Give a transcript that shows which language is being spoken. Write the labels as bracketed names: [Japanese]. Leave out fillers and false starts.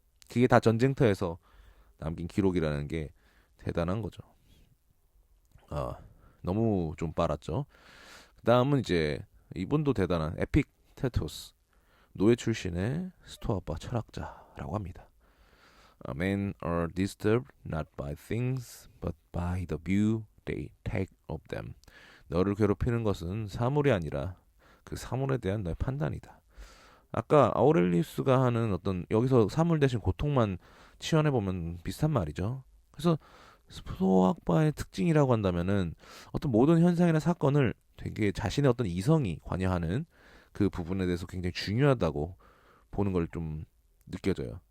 [Korean] 그게 다 전쟁터에서 남긴 기록이라는 게 대단한 거죠. 너무 좀 빨았죠. 그 다음은 이제 이분도 대단한 에픽테토스 노예 출신의 스토아파 철학자라고 합니다. [English] Men are disturbed not by things but by the view they take of them. [Korean] 너를 괴롭히는 것은 사물이 아니라 그 사물에 대한 너의 판단이다. 아까 아우렐리우스가 하는 어떤 여기서 사물 대신 고통만 치환해 보면 비슷한 말이죠. 그래서 스토아학파의 특징이라고 한다면은 어떤 모든 현상이나 사건을 되게 자신의 어떤 이성이 관여하는 그 부분에 대해서 굉장히 중요하다고 보는 걸 좀 느껴져요.